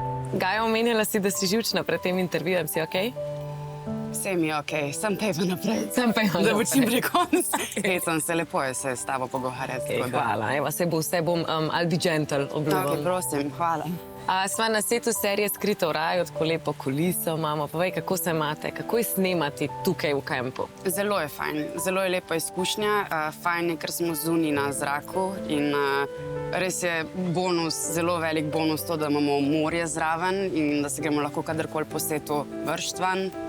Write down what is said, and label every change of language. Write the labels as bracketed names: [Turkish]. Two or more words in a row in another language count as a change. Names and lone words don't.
[Slovenian] Gaja, omenjala si, da si živčna pred tem intervjujem. Si okej? Vse mi je okej, sem peva naprej. Sem peva Da bo čim naprej. prej konc. Hecam se, lepo je se s tabo pogovarjati. tako da. Hvala, evo, vse bom [English] I'll be gentle, [Slovenian] obljubim. Okej, prosim, hvala. Sva na setu serije Skrito v raju, tako lepo kuliso imamo. Povej, kako se imate, kako je snemati tukaj v kampu? Zelo je fajn, zelo je lepa izkušnja. Fajn je, ker smo zunaj na zraku in res je bonus, zelo velik bonus to, da imamo morje zraven in da se gremo lahko kadarkoli po svetu vršt van.